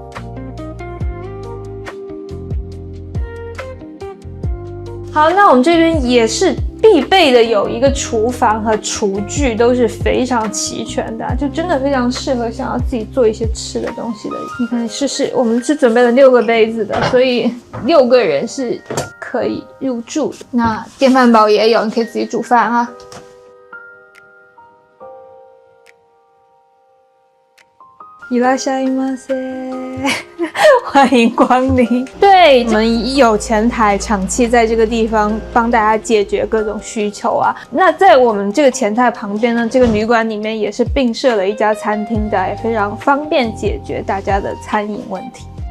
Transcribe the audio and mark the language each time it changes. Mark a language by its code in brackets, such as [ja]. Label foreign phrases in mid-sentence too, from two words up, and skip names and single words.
[zh] 好，那我们这边也是必备的，有一个厨房和厨具都是非常齐全的，就真的非常适合想要自己做一些吃的东西的。你看试，我们是准备了6个杯子的，所以6个人是可以入住的。那电饭煲也有，你可以自己煮饭啊。 [ja] いらっしゃいませ， [zh] 欢迎光临。对，我们有前台长期在这个地方帮大家解决各种需求啊。那在我们这个前台旁边呢，这个旅馆里面也是并设了一家餐厅的，也非常方便解决大家的餐饮问题。